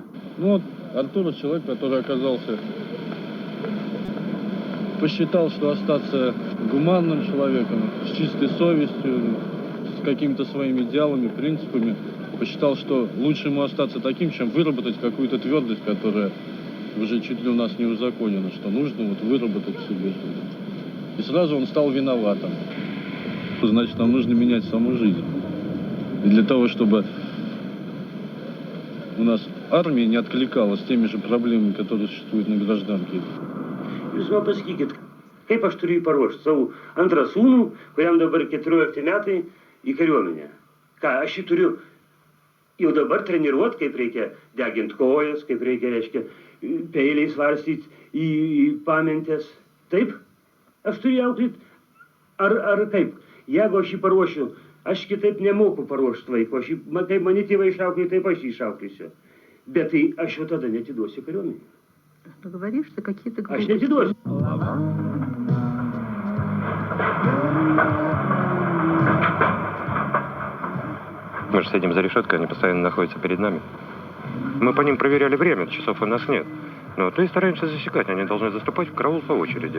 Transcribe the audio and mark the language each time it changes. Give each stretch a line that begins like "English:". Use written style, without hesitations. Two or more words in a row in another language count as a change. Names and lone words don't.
Russian: Ну вот, Артур человек, который оказался... Посчитал, что остаться гуманным человеком, с чистой совестью, с какими-то своими идеалами, принципами, посчитал, что лучше ему остаться таким, чем выработать какую-то твердость, которая уже чуть ли у нас не узаконена, что нужно вот выработать в себе. И сразу он стал виноватым. Значит, нам нужно менять саму жизнь. И для того, чтобы у нас армия не откликалась теми же проблемами, которые существуют на gражданке.
Lithuanian: Jūs man pasakykit, kaip aš turiu paruošti savo antrą sūnų, kuriam dabar 14 metai, į kariuomenę. Ką, aš jį turiu jau dabar treniruoti, kaip reikia deginti kojas, kaip reikia, reiškia, peiliais varstyti į pamentės. Taip? Aš turiu auklėti. Ar kaip? Jeigu aš jį paruošiu, aš kitaip nemoku paruošti vaiko. Kaip mane tėvai išauklė, taip aš jį išauklėsiu. Bet tai aš jau tada netiduosiu kariuomenį.
Russian: Ты говоришь, что какие-то А что ты должен? Мы же сидим за решеткой, они постоянно находятся перед нами. Мы по ним проверяли время, часов у нас нет. Но то и стараемся засекать, они должны заступать в караул по очереди.